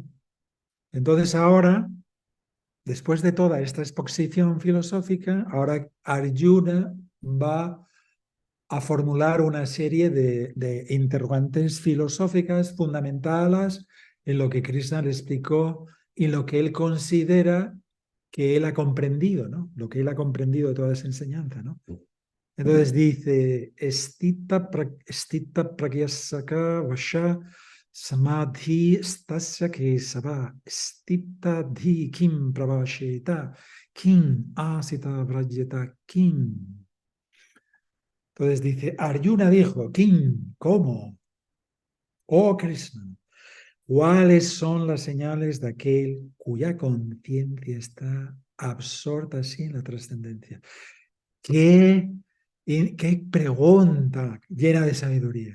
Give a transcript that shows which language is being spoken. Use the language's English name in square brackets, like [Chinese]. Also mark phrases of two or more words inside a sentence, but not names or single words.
[Spanish] Entonces ahora, después de toda esta exposición filosófica, ahora Arjuna va a formular una serie de interrogantes filosóficas fundamentales en lo que Krishna le explicó y lo que él considera que él ha comprendido, ¿no? Lo que él ha comprendido de toda esa enseñanza, ¿no? Entonces dice, [Sanskrit] Stita pragyasaka vasha samadhi stasya kesava stita dhi kim pravasheta kim asita vrajeta kim. [Spanish] Entonces dice, Arjuna dijo, Kim, ¿cómo? Oh Krishna, ¿cuáles son las señales de aquel cuya conciencia está absorta así en la trascendencia? ¿Qué pregunta llena de sabiduría?